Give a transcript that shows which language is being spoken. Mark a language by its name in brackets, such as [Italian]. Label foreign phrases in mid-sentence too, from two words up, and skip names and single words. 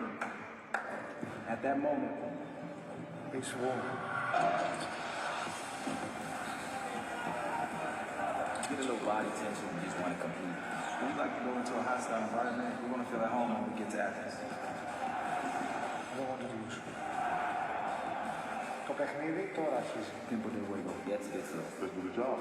[English] At that moment, it's war. You get a little body tension when you just want to compete. We like to go into a hostile environment. We want to feel at home when we get to Athens. I don't want to lose. [Greek] Το παιχνίδι τώρα αρχίζει. [Spanish] Tiempo de juego. [English] Let's get to it. Let's do the job.